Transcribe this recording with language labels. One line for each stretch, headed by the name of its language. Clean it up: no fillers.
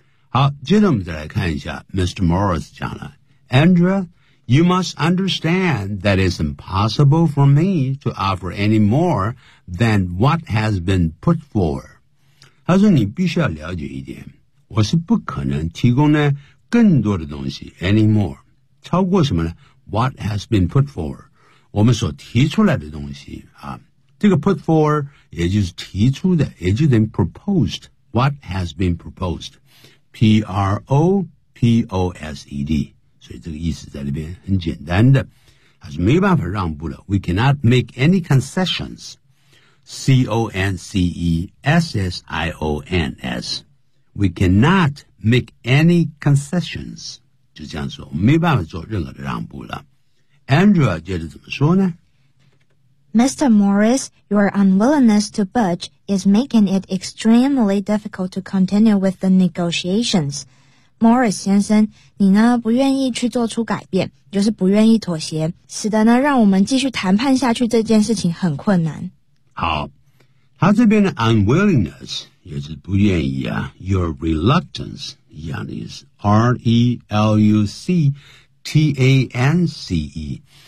Chinese: 好接着我们再来看一下 Mr.
English: Morris
Chinese: 讲了
English: Andrea, you must understand that it's impossible for me to offer any more than what has been put for.
Chinese: 他说你必须要了解一点我是不可能提供呢更多的东西
English: any more.
Chinese: 超过什么呢
English: what has been put for.
Chinese: 我们所提出来的东西啊这个 put for 也就是提出的也就是
English: proposed What has been proposed P-R-O-P-O-S-E-D
Chinese: 所以这个意思在里边很简单的它是没办法让步的
English: We cannot make any concessions
Chinese: C-O-N-C-E-S-S-I-O-N-S
English: We cannot make any concessions
Chinese: 就这样说没办法做任何的让步了 Andrea 接着怎么说呢
English: Mr. Morris, your unwillingness to budge is making it extremely difficult to continue with the negotiations.
Chinese: Morris 先生，你呢不愿意去做出改变，就是不愿意妥协，使得呢让我们继续谈判下去这件事情很困难。好，他这边的 unwillingness 也是不愿意啊 ，
English: your reluctance
Chinese: 一样的意思 ，R-E-L-U-C-T-A-N-C-E。